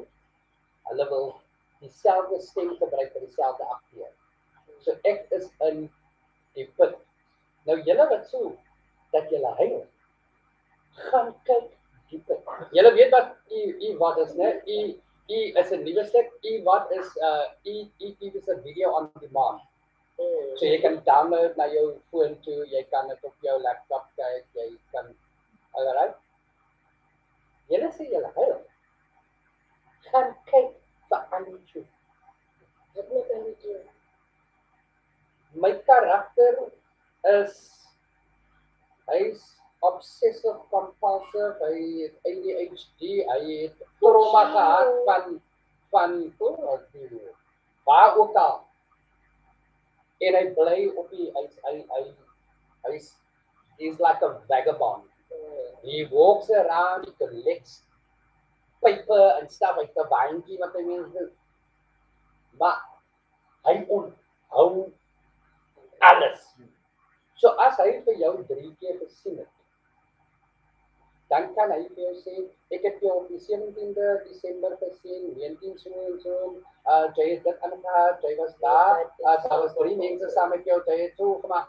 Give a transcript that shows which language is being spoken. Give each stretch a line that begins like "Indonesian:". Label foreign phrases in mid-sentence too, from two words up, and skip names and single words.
Afrikaans: Hulle wil dieselfde stem gebruik vir dieselfde akteur. So ek is in die put. Nou julle wat so dat julle huil, gaan kyk die put. Julle weet wat wat is, né? Is 'n nuwe stuk. Wat is is 'n
English: video on demand.
Afrikaans: So jy kan download na jou foon toe, jy kan dit op jou laptop kyk, jy kan alright. Julle sê julle huil. Gaan kyk vir Annie. Wat moet ek doen? My karakter hy's
English: obsessive compulsive,
Afrikaans: hy het ADHD, hy het trauma gehad van waar ook al. En hy bly op die
English: he's like a vagabond. He walks around, he collects paper and stuff, like the wyntjie
Afrikaans: wat hy mens doen. Maar hy onthou alles. So as hy vir jou 3 keer gesien het, dan kan hy vir jou sê, ek het jou op die 17de Desember gesien, 19 so en so, jy het dit aangehad, jy was daar, daar was 3 mense saam met jou, jy het so gemaak.